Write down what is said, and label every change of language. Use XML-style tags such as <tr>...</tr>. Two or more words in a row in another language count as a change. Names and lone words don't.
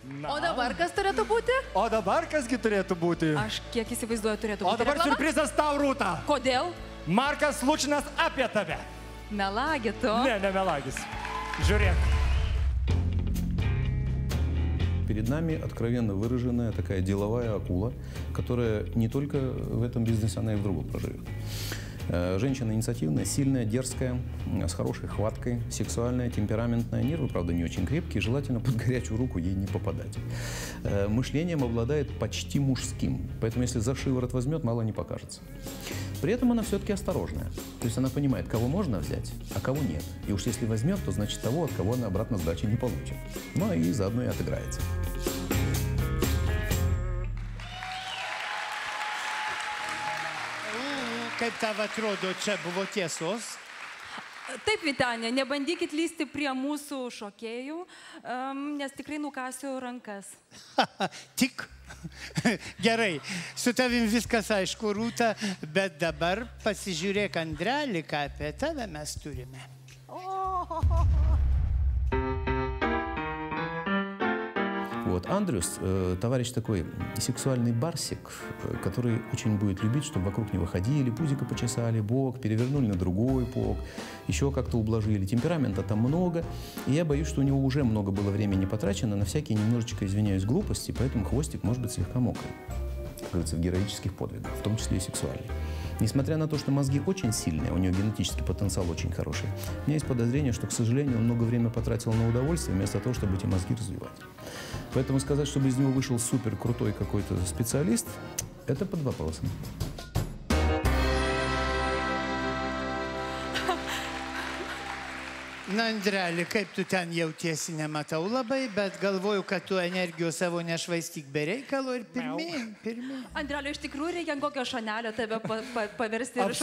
<lt>O dabar kas turėtų būti? O dabar kasgi turėtų būti? Aš kiek įsivaizduoju turėtų būti. O dabar reklama? siurprizas tau, Rūta. Kodėl? Markas Lučinas apie tave. Melagi tu. Не melagis. Žiūrėk.</lt> <ru>Перед нами откровенно выраженная такая деловая акула, которая не только в этом бизнесе, она и в другом проживет. Женщина инициативная, сильная, дерзкая, с хорошей хваткой, сексуальная, темпераментная. Нервы, правда, не очень крепкие, желательно под горячую руку ей не попадать. Мышлением обладает почти мужским, поэтому если за шиворот возьмет, мало не покажется. При этом она все-таки осторожная. То есть она понимает, кого можно взять, а кого нет. И уж если возьмет, то значит того, от кого она обратно сдачи не получит. Ну и заодно и отыграется.</ru> <lt>Kaip tau atrodo, čia buvo tiesos? Taip, Vytenė, nebandykit lysti prie mūsų šokėjų, nes tikrai nukasiu rankas. Tik. Gerai, su tavim viskas aišku, Rūta, bet dabar pasižiūrėk, Andrelį, ką apie tave mes turime.</lt> <ru>Вот. Андрюс, товарищ такой сексуальный барсик, который очень будет любить, чтобы вокруг него ходили, пузико почесали, бок, перевернули на другой бок, еще как-то ублажили. Темперамента там много, и я боюсь, что у него уже много было времени потрачено на всякие, немножечко, извиняюсь, глупости, поэтому хвостик может быть слегка мокрый, как говорится, в героических подвигах, в том числе и сексуальный. Несмотря на то, что мозги очень сильные, у него генетический потенциал очень хороший, у меня есть подозрение, что, к сожалению, он много времени потратил на удовольствие, вместо того, чтобы эти мозги развивать. Поэтому сказать, чтобы из него вышел супер крутой какой-то специалист, это под вопросом.</ru> <lt>Na, Andrelį, kaip tu ten jautiesi, nematau labai, bet galvoju, kad tu energijos savo nešvaistyk be reikalo ir pirmyn. Andrelio, iš tikrųjų reikia kokio šanelio tave paversti ir</lt>